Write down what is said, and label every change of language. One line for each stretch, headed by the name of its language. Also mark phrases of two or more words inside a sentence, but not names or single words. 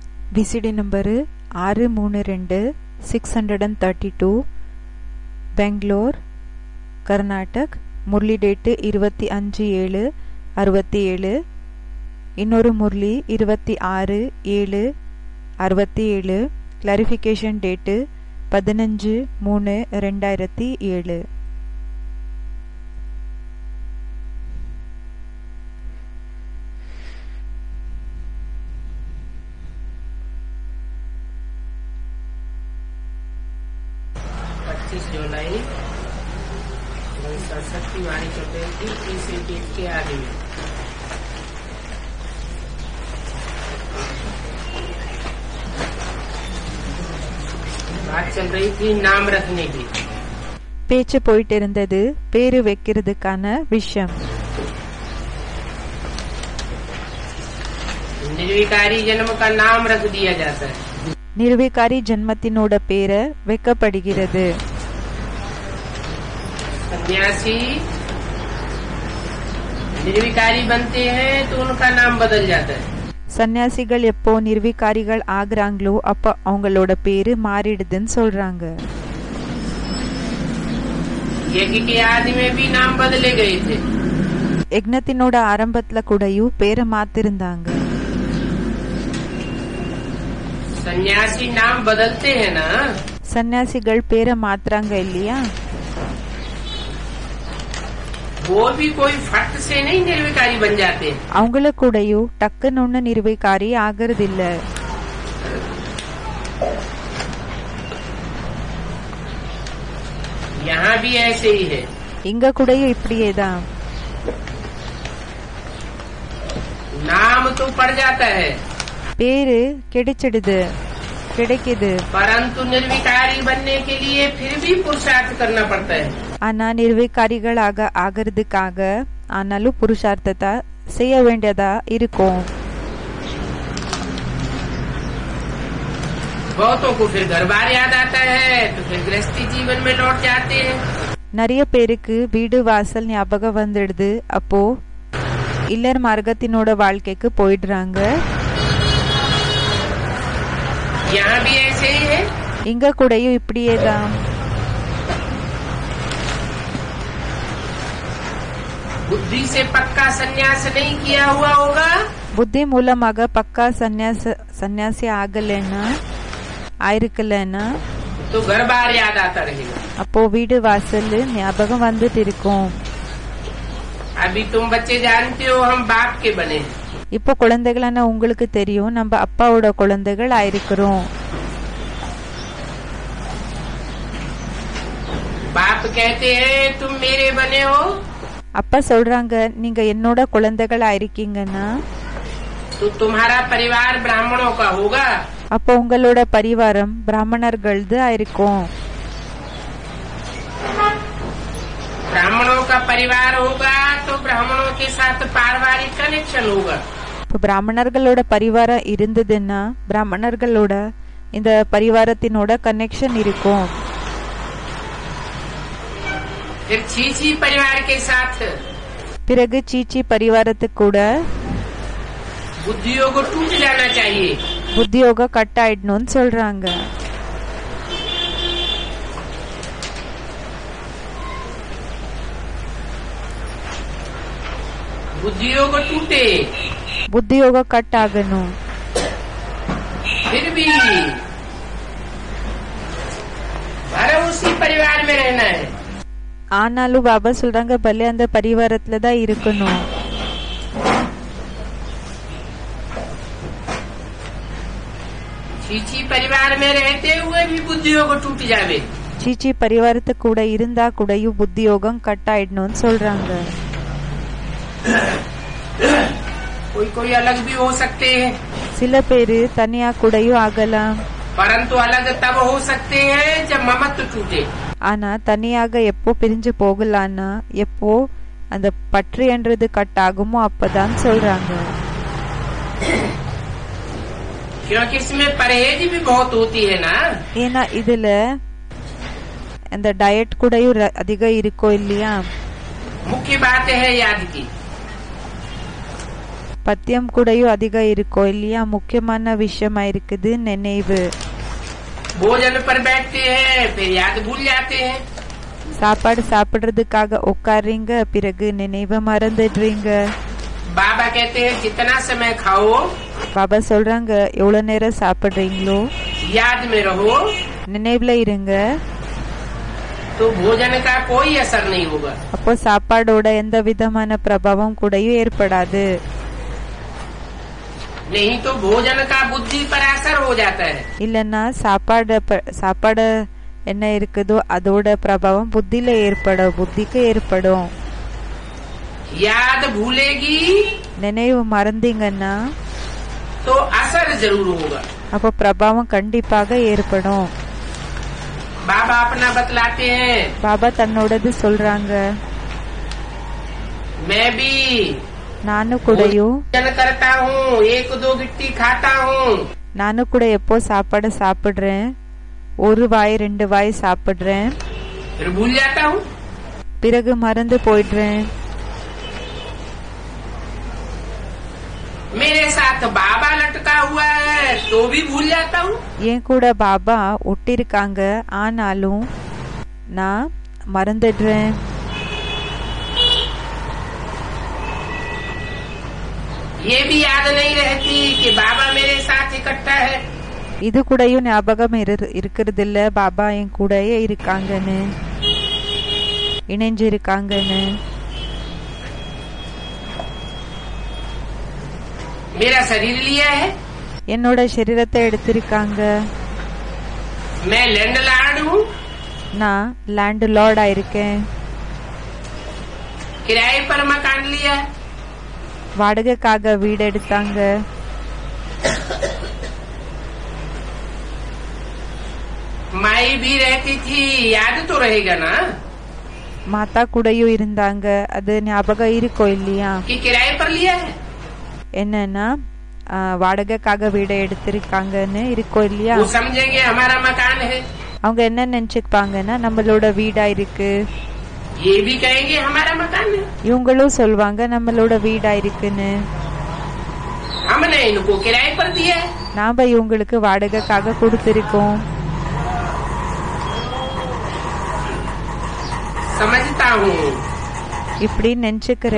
English: VCD number
Tamil: 632 632 பெங்களூர் கர்நாடக். முரளி டேட்டு 25/7/67. இன்னொரு முரளி 26/7/67.
English: clarification date
Tamil: 15/3/2007.
Hindi: जुलाई सरस्वती वाणी चौथी प्रीसीटेट के आगे में बात चल रही थी नाम रखने की.
Tamil: பேச்சு போயிட்டு இருந்தது பேரு வைக்கிறதுக்கான விஷயம்.
Hindi: निर्विकारी जन्म का नाम रख दिया जाता है.
Tamil: நிர்விகாரி ஜன்மத்தினோட பேரை வைக்கப்படுகிறது.
Hindi: सन्यासी निर्विकारी बनते हैं तो उनका नाम बदल जाता है.
Tamil: சன்னியாசிகள் எப்போ நிர்விகாரிகள் ஆகுறாங்களோ அப்ப அவங்களோட பேரு மாறிடுதுன்னு சொல்றாங்க.
Hindi: यज्ञ के आदि में भी नाम बदले गए थे.
Tamil: யக்னத்தினோட ஆரம்பத்துல கூடயும் பேரை மாத்திருந்தாங்க.
Hindi: सन्यासी नाम बदलते हैं ना.
Tamil: சன்னியாசிகள் பேரை மாத்துறாங்க இல்லையா?
Hindi: वो भी कोई फट से नहीं निर्विकारी बन जाते.
Tamil: அவங்கள கூடயும் டக்குன்னு ஒண்ணு நிர்விகாரி ஆகிறது இல்ல.
Hindi: यहाँ भी ऐसे ही है.
Tamil: இங்க கூடயும் இப்படியேதான்.
Hindi: नाम तो पड़ जाता है.
Tamil: பேரு கிடைச்சிடுது கிடைக்குது.
Hindi: परंतु निर्विकारी बनने के लिए फिर भी पुरुषार्थ करना पड़ता है.
Tamil: ஆனா நிர்விகாரிகளாக ஆகிறதுக்காக ஆனாலும் புருஷார்த்தத்தை செய்ய வேண்டியதா இருக்கும்.
Hindi: बहुतों को फिर घर बार याद आता है तो फिर गृहस्थी जीवन में लौट जाते हैं.
Tamil: நிறைய பேருக்கு வீடு வாசல் ஞாபகம் வந்துடுது. அப்போ இல்லற மார்க்கத்தினோட வாழ்க்கைக்கு போயிடுறாங்க.
Hindi: यहाँ भी ऐसे ही है.
Tamil: இங்க கூடயும் இப்படியேதான்.
Hindi: बुद्धि से पक्का सन्यास नहीं किया हुआ होगा.
Tamil: புத்தி மூலமாக பக்கா சன்னியாசி ஆகலன்னா ஆயிருக்கலன்னா
Hindi: तो घर बार याद आता रहेगा.
Tamil: அப்போ வீடு வாசல் ஞாபகம் வந்துட்டு இருக்கும்.
Hindi: अभी तुम बच्चे जानते हो हम बाप के बने.
Tamil: இப்போ குழந்தைகளான உங்களுக்கு தெரியும் நம்ம அப்பாவோட குழந்தைகள் ஆயிருக்கிறோம்.
Hindi: बाप कहते हैं तुम मेरे बने हो.
Tamil: அப்பா சொல்றாங்க நீங்க என்னோட குழந்தைகள் ஆயிருக்கீங்கன்னா
Hindi: तो तुम्हारा परिवार ब्राह्मणों का होगा.
Tamil: அப்போ உங்களோட பரிவாரம் பிராமணர்களது ஆயிருக்கும்.
Hindi: ब्राह्मणों का परिवार होगा तो ब्राह्मणों के साथ पारिवारिक कनेक्शन होगा.
Tamil: இப்போ பிராமணர்களோட பரிவாரம் இருந்ததுன்னா பிராமணர்களோட இந்த பரிவாரத்தினோட கனெக்ஷன் இருக்கும்.
Hindi: फिर चीची परिवार के साथ
Tamil: பிறகு சீச்சி பரிவாரத்துக்கு கூட
Hindi: बुद्धियों को टूट जाना चाहिए.
Tamil: புத்தியோக கட் ஆயிடணும்னு சொல்றாங்க.
Hindi: बुद्धियों को टूटे
Tamil: புத்தியோக கட் ஆகணும்.
Hindi: फिर भी अरे उसी परिवार में रहना है.
Tamil: ஆனாலும் பாபா சொல்றாங்க பலே அந்த பரிவாரத்துல தான் இருக்கணும்.
Hindi: चीची परिवार में रहते हुए भी बुद्धियों को टूट जावे.
Tamil: சீச்சி பரிவாரத்துக்கு கூட இருந்தா கூடயும் புத்தியோகம் கட் ஆயிடணும்னு சொல்றாங்க.
Hindi: कोई कोई अलग भी हो सकते हैं.
Tamil: சில பேரு தனியா கூடயும் ஆகலாம்.
Hindi: परंतु अलग तब हो सकते हैं जब ममत्व टूटे.
Tamil: ஆனா தனியாக எப்போ பிரிஞ்சு போகலான்னா எப்போ அந்த பற்று என்றது கட் ஆகுமோ அப்பதான் சொல்றாங்க.
Hindi: क्योंकि इसमें परहेज भी बहुत होती है ना.
Tamil: ஏன்னா இதுல அந்த டயட் கூடயும் அதிகம் இருக்கோ இல்லையா?
Hindi: मुख्य बात है याद की.
Tamil: பத்தியம் கூடயும் அதிகம் இருக்கும் இல்லையா? முக்கியமான விஷயமா இருக்குது நினைவு.
Hindi: भोजन पर बैठते हैं फिर याद भूल जाते हैं.
Tamil: சாப்பாடு சாப்பிடுறதுக்காக உட்கார்றீங்க, பிறகு நினைவை மறந்துடுறீங்க.
Hindi: बाबा कहते हैं जितना समय खाओ
Tamil: பாபா சொல்றாங்க எவ்வளவு நேரம் சாப்பிடுறீங்களோ
Hindi: याद में रहो
Tamil: நினைவுல இருங்க.
Hindi: तो भोजन का कोई असर नहीं होगा.
Tamil: அப்போ சாப்பாடோட எந்த விதமான பிரபாவம் கூடயும் ஏற்படாது.
Hindi: नहीं तो भोजन का बुद्धि पर असर हो जाता है.
Tamil: இல்லன்னா சாப்பாடு என்ன இருக்குதோ அதோட பிரபாவம் புத்தியில ஏற்படும், புத்திக்கு ஏற்படும்.
Hindi: याद भूलेगी
Tamil: நினைவு மறந்தீங்கன்னா
Hindi: तो असर जरूर होगा.
Tamil: அப்போ பிரபாவம் கண்டிப்பாக ஏற்படும்.
Hindi: बाबा अपना बतलाते हैं.
Tamil: பாபா தன்னோடது சொல்றாங்க.
Hindi: मैं भी
Tamil: நானும் கூடயும்
Hindi: भोजन करता हूँ, एक दो गिट्टी खाता हूँ.
Tamil: நானும் கூட எப்போ சாப்பாடு சாப்பிடுறேன், ஒரு வாய் 2 வாய் சாப்பிடுறேன்,
Hindi: फिर भूल जाता हूँ.
Tamil: பிறகு மறந்து போயிடுறேன்.
Hindi: मेरे साथ बाबा लटका हुआ है तो भी भूल जाता हूँ.
Tamil: என் கூட பாபா ஒட்டிருக்காங்க, ஆனாலும் நான் மறந்துடுறேன்.
Hindi: ये भी याद नहीं रहती कि बाबा मेरे साथ इकट्ठा है.
Tamil: இது கூடயும் ஞாபகம் இருக்கிறது இல்ல பாபா என் கூடயே இருக்காங்கன்னு, இணைஞ்சு இருக்காங்கன்னு.
Hindi: मेरा शरीर लिया है,
Tamil: என்னோட சரீரத்தை எடுத்திருக்காங்க.
Hindi: मैं
English: land lord
Hindi: हूँ.
Tamil: நான்
English: land lord
Tamil: ஆயிருக்கேன்.
Hindi: किराए पर मकान लिया है.
Tamil: வாடகைக்காக வீடு எடுத்தாங்க.
Hindi: माई भी रहती थी, याद तो रहेगा ना
Tamil: மாதா கூடயும் இருந்தாங்க, அது ஞாபகம் இருக்கும் இல்லையா?
Hindi: कि किराए पर लिया है.
Tamil: என்னன்னா வாடகைக்காக வீடை எடுத்திருக்காங்கன்னு இருக்கும் இல்லையா?
Hindi: वो समझेंगे हमारा मकान है.
Tamil: அவங்க என்ன நினைச்சுப்பாங்கன்னா நம்மளோட வீடா இருக்கு.
Hindi: ये भी कहेंगे हमारा मकान है.
Tamil: இவங்களும் சொல்வாங்க நம்மளோட வீடா இருக்குன்னு.
Hindi: हमने इनको किराए पर दिया है.
Tamil: நாம இவங்களுக்கு வாடகைக்காக கொடுத்திருக்கோம்.
Hindi: समझता हूँ
Tamil: இப்படி நினைச்சுக்கிறேன்.